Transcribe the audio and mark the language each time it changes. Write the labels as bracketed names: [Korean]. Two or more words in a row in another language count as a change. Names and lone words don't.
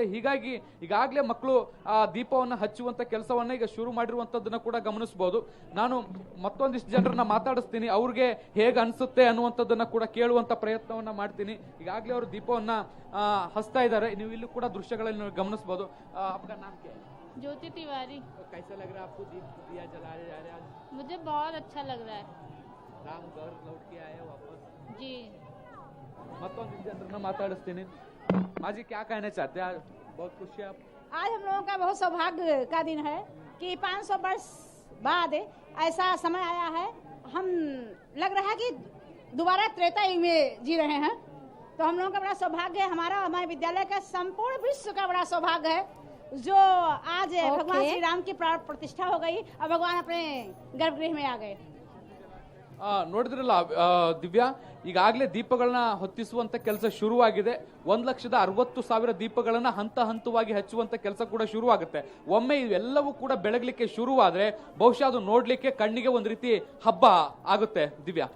[Kannada] ಹೀಗಾಗಿ ಈಗಾಗಲೇ ಮಕ್ಕಳು ಆ ದೀಪವನ್ನ ಹಚ್ಚುವಂತ ಕೆಲಸವನ್ನ ಈಗ ಶುರು ಮಾಡಿರುವಂತದ್ದನ್ನ ಕೂಡ ಗಮನಿಸಬಹುದು. ನಾನು ಮತ್ತೊಂದಿಷ್ಟು ಜನರನ್ನ ಮಾತಾಡಿಸ್ತೀನಿ, ಅವ್ರಿಗೆ ಹೇಗೆ ಅನ್ಸುತ್ತೆ ಅನ್ನುವಂಥದ್ದನ್ನ ಕೂಡ ಕೇಳುವಂತ ಪ್ರಯತ್ನವನ್ನ ಮಾಡ್ತೀನಿ. ಈಗಾಗಲೇ ಅವರು ದೀಪವನ್ನ ಹಚ್ತಾ ಇದ್ದಾರೆ. ನೀವು ಇಲ್ಲೂ ಕೂಡ ದೃಶ್ಯಗಳಲ್ಲಿ ಗಮನಿಸಬಹುದು. [Hindi] ज्योति तिवारी। कैसा लग रहा है आपको दिया जलाए जा रहे हैं? मुझे बहुत अच्छा लग रहा है। राम घर लौट के आए वापस जी। [Kannada] ಮತ್ತೊಂ ಜನರನ್ನ ಮಾತಾಡಿಸ್ತೀನಿ [Hindi] माजी क्या कहना चाहते हैं? बहुत खुशी है आज हम लोगों का बहुत सौभाग्य का दिन है कि 500 वर्ष बाद ऐसा समय आया है। हम लग रहा है कि दोबारा त्रेता युग में जी रहे हैं। तो हम लोगों का बड़ा सौभाग्य है, हमारा हमारे विद्यालय का संपूर्ण विश्व का बड़ा सौभाग्य है जो आज भगवान श्री राम की प्रतिष्ठा हो गई और भगवान अपने गर्भगृह में आ गए। [Kannada] ನೋಡಿದ್ರಲ್ಲ ದಿವ್ಯಾ, ಈಗಾಗಲೇ ದೀಪಗಳನ್ನ ಹೊತ್ತಿಸುವಂತ ಕೆಲಸ ಶುರುವಾಗಿದೆ. 1,60,000 ದೀಪಗಳನ್ನ ಹಂತ ಹಂತವಾಗಿ ಹಚ್ಚುವಂತ ಕೆಲಸ ಕೂಡ ಶುರುವಾಗುತ್ತೆ. ಒಮ್ಮೆ ಇವೆಲ್ಲವೂ ಕೂಡ ಬೆಳಗ್ಲಿಕ್ಕೆ ಶುರುವಾದ್ರೆ ಬಹುಶಃ ಅದು ನೋಡ್ಲಿಕ್ಕೆ ಕಣ್ಣಿಗೆ ಒಂದ್ ರೀತಿ ಹಬ್ಬ ಆಗುತ್ತೆ ದಿವ್ಯಾ.